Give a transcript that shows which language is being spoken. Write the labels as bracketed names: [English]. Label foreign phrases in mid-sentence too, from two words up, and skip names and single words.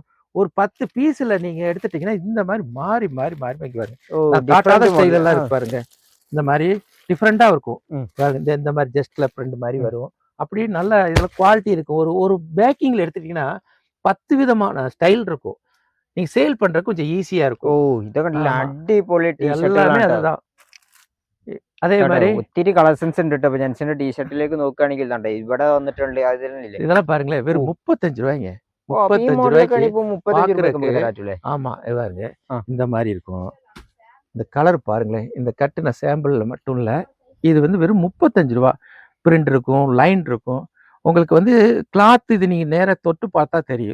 [Tamil] ஒரு 10 பீஸ்ல நீங்க எடுத்துட்டீங்கன்னா இந்த மாதிரி மாறி மாறி மாறி காட்டாத ஸ்டைல் எல்லாம் இருக்கு பாருங்க. இந்த மாதிரி டிஃப்ரெண்டா இருக்கும். இந்த மாதிரி ஜஸ்ட்ல பிரிண்ட் மாதிரி வரும். அப்படி நல்ல இதுல குவாலிட்டி இருக்கும். ஒரு பேக்கிங்ல எடுத்துட்டீங்கன்னா 10 விதமான ஸ்டைல் இருக்கும். நீங்க சேல் பண்றதுக்கு கொஞ்சம் ஈஸியா இருக்கும். எல்லாமே அதுதான். [Malayalam] അതേ മാതിരി ഒത്തിരി കളക്ഷൻസ് ഉണ്ട് കേട്ടോ. ജെൻസിന്റെ ടീഷർട്ടിലേക്ക് നോക്കുകയാണെങ്കിൽ ഇവിടെ വന്നിട്ടുണ്ട്. [Tamil] இதெல்லாம் பாருங்களேன், வெறும் 35 ரூபாய்ங்க. 35 ரூபாய்க்கு. ஆமா, பாருங்க, இந்த மாதிரி இருக்கும். இந்த கலர் பாருங்களேன். இந்த கட்டுன சாம்பிள்ல மட்டும் இல்ல, இது வந்து வெறும் 35 ரூபாய். பிரிண்ட் இருக்கும், லைன் இருக்கும். உங்களுக்கு வந்து கிளாத் இது நீங்க நேரா தொட்டு பார்த்தா தெரியும்.